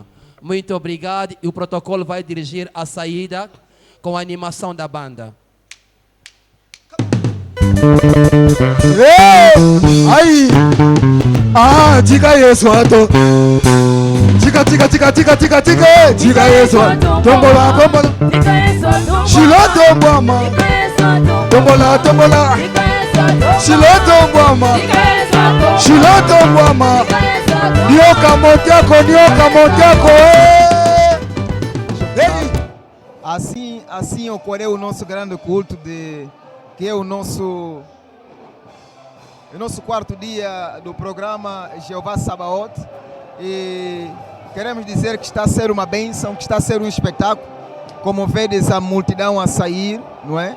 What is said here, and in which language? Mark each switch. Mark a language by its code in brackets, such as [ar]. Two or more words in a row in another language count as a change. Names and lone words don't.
[pt] Muito obrigado e o protocolo vai dirigir a saída com a animação da banda. Aí, diga isso, Ato. Diga isso. Tombola. Shilo tombama. Tombola. Shilo tombama. Nioka motiako. Assim ocorreu o nosso grande culto de que é o nosso quarto dia do programa Jeová Sabaoth, e queremos dizer que está a ser uma bênção, que está a ser um espetáculo, como vedes a multidão a sair, não é?